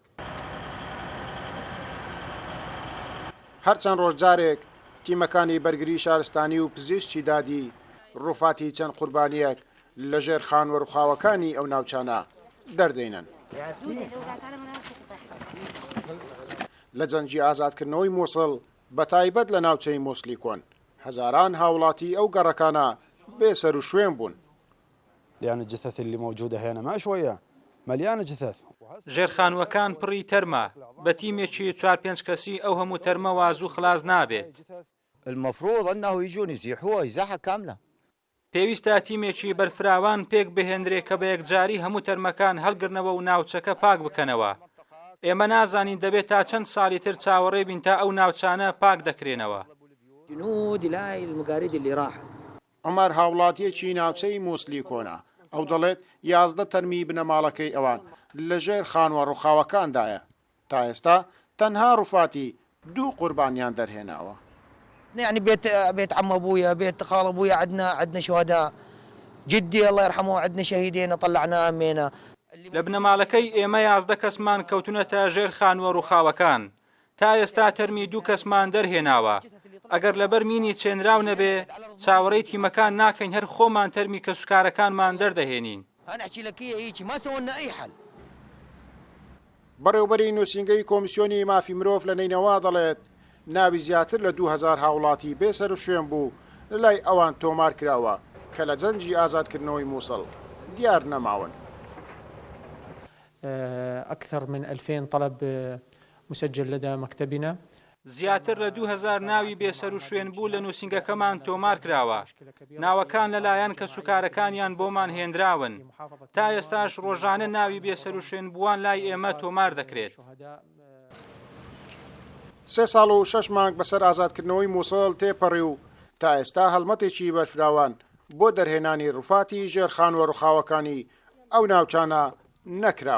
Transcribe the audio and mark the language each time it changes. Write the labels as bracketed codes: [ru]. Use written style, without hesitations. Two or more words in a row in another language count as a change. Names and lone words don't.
[ku] هەرچەند ڕۆژجارێک تیمەکانی بەرگری شارستانی و پزیشکی دادی ڕوفاتی چەند قوربانیەک لەژێر خانووە روخاوەکانی ئەو ناوچانە دەردەینن. لە جەنگی ئازادکردنەوەی مووسڵ بە تایبەت لە ناوچەی مووسڵی کۆن هەزاران هاوڵاتی ئەو گەڕەکانە بێسەر و شوێن بوون. [ar] لأن الجثث اللي موجودة هنا ما شوية مليانة جثث. [ku] ژێرخانوەکان پڕی تەرمە بە تیمێکی 4-5 کەسی ئەو هەموو تەرمە وازوو خلاص نابێت. [ar] المفروض أنه يجون يزيحوها إزاحة كاملة. [ku] پێویستە تیمێکی بەرفراوان پێک بهێنرێت کە بە یەکجاری هەموو تەرمەکان هەڵگرنەوە و ناوچەکە پاک بکەنەوە. ئێمە نازانین دەبێت تا چەند ساڵی تر چاوەڕێ بین تا ئەو ناوچانە پاک دەکرێنەوە. عمەر هاوڵاتیەکی ناوچەی مووسڵی کۆنا ئەو دەڵێت 11 تەرمی بنەماڵەکەی ئەوان لەژێر خانووە ڕوخاوەکاندایە. تا ئێستا تەنها ڕوفاتی 2 قوربانیان دەرهێناوە. [ar] يعني بيت عم ابويا بيت خال ابويا عندنا شهداء جدي الله يرحمه عندنا شهيدين طلعنا امينا. [ku] لە بنەماڵەکەی ئێمە 11 کەسمان کەوتونەتە ژێر خانووە ڕوخاوەکان. تا ئێستا تەرمی 2 کەسمان دەرهێناوە. ئەگەر لەبەر مینی چێنراو نەبێ چاوەڕێی تیمەکان ناکەین هەر خۆمان تەرمی کەسوکارەکانمان دەردەهێنین. بەڕێوەبەری نووسینگەی کۆمیسیۆنی مافی مرۆڤ لە نینەوە دەڵێت ناوی زیاتر لە 2000 هاوڵاتی بێسەر و شوێن بوو لەلای ئەوان تۆمار کراوە کە لە جەنگی ئازادکردنەوەی مووسڵ دیار نەماون. [ar] أكثر من 2000 طلب مسجل لدى مكتبنا. [ku] زیاتر لە 2000 ناوی بێسەر و شوێن بوو لە نووسینگەکەمان تۆمار کراوە. ناوەکان لەلایەن کەسوکارەکانیان بۆمان هێنراون. تا ئێستاش ڕۆژانە ناوی بێسەر و شوێن بووان لای ئێمە تۆمار دەکرێت. 3 ساڵ و 6 مانگ بەسەر ئازادکردنەوەی مووسڵ تێپەڕی و تا ئێستا هەڵمەتێکی بەرفراوان بۆ دەرهێنانی ڕوفاتی ژێر خانووە ڕوخاوەکانی ئەو ناوچانە نەکراوە.